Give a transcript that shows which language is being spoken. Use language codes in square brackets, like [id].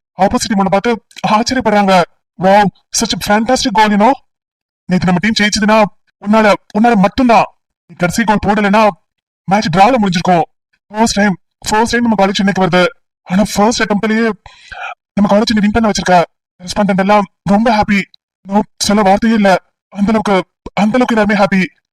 [ta] Opposite team பார்த்து ஆச்சரியப்படுறாங்க. [en] Wow, such a fantastic goal, you know. [ta] நேத்து நம்ம டீம் ஜெயிச்சதுன்னா உன்னால மட்டும்தான். கடைசி கோல் போடலைன்னா மேட்ச் டிரால முடிஞ்சிருக்கும். ஃபர்ஸ்ட் டைம் நம்ம காலேஜ் இன்னைக்கு வருது. ஆனா ஃபர்ஸ்ட் அட்டெம்ப்ட்லயே நம்ம காலேஜ் வின் பண்ண வச்சிருக்க. ரெஸ்பாண்டன்ட் எல்லாம் ரொம்ப ஹாப்பி. சொல்ல வார்த்தையே இல்ல. அந்த அளவுக்கு எல்லாருமே ஹாப்பி.